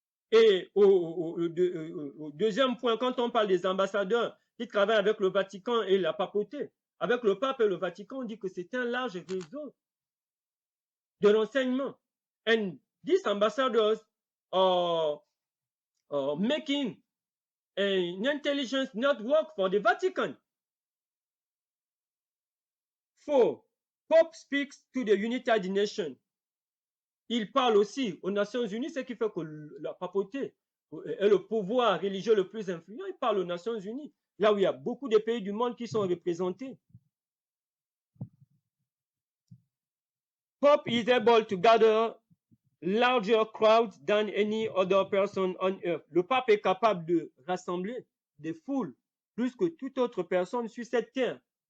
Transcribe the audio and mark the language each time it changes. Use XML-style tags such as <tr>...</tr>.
<fr>Et au deuxième point, quand on parle des ambassadeurs qui travaillent avec le Vatican et la papauté, avec le pape et le Vatican, on dit que c'est un large réseau de renseignements.</fr> <en>And these ambassadors are making an intelligence network for the Vatican. 4. Pope speaks to the United Nations.</en> <fr>Il parle aussi aux Nations Unies, ce qui fait que la papauté est le pouvoir religieux le plus influent. Il parle aux Nations Unies, là où il y a beaucoup de pays du monde qui sont représentés.</fr> <en>Pope is able to gather larger crowds than any other person on earth.</en> <fr>Le pape est capable de rassembler des foules plus que toute autre personne sur cette terre.</fr>